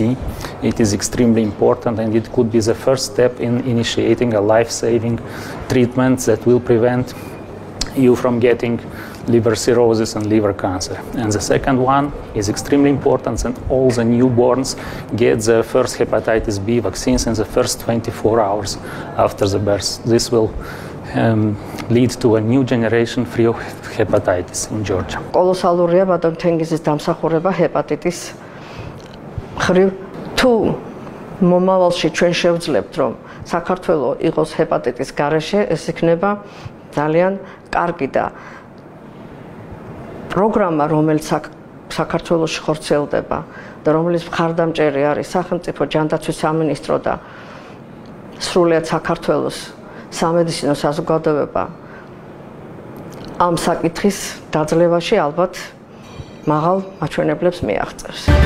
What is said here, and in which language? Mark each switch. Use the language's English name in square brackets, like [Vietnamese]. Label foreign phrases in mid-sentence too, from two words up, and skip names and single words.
[English] It is extremely important and it could be the first step in initiating a life-saving treatment that will prevent you from getting liver cirrhosis and liver cancer. And the second one is extremely important, and all the newborns get the first hepatitis B vaccines in the first 24 hours after the birth. This will lead to a new generation free of hepatitis in Georgia. [Georgian] კოლოსალურია ბატონ თენგიზის დამსახურება ჰეპატიტის ხრივ. თუ მომავალში ჩვენ შევძლებთ, რომ საქართველო იყოს ჰეპატიტის გარეშე, ეს იქნება ძალიან კარგი და პროგრამა, რომელიც საქართველოში ხორციელდება და რომელიც მხარდამჭერი არის სახელმწიფო ჯანდაცვის სამინისტრო და სრულიად საქართველოს სამედიცინო საზოგადოება, ამ საკითხის დაძლევაში ალბათ მაღალ მაჩვენებლებს მიაღწევს.